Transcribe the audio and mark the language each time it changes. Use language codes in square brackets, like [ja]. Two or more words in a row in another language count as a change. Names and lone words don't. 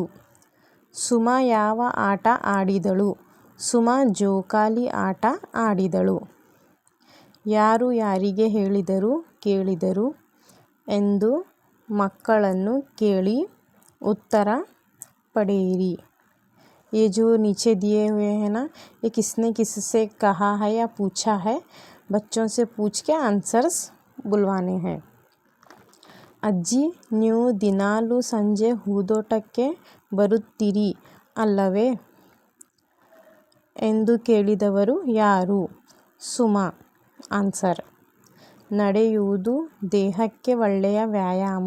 [kn] ಸುಮಾ ಯಾವ ಆಟ ಆಡಿದಳು? ಸುಮಾ ಜೋಕಾಲಿ ಆಟ ಆಡಿದಳು. ಯಾರು ಯಾರಿಗೆ ಕೇಳಿದರು ಎಂದು ಮಕ್ಕಳನ್ನು ಕೇಳಿ [hi] उत्तर पढ़ेरी. ये जो नीचे दिए हुए हैं ना, ये किसने किससे कहा है या पूछा है, बच्चों से पूछ के आंसर्स बुलवाने हैं. [kn] ಅಜ್ಜಿ, ನೀವು ದಿನಾಲು ಸಂಜೆ ಹೂದೋಟಕ್ಕೆ ಬರುತ್ತೀರಿ ಅಲ್ಲವೇ ಎಂದು ಕೇಳಿದವರು ಯಾರು? ಸುಮಾ. ಆನ್ಸರ್: ನಡೆಯುವುದು ದೇಹಕ್ಕೆ ಒಳ್ಳೆಯ ವ್ಯಾಯಾಮ.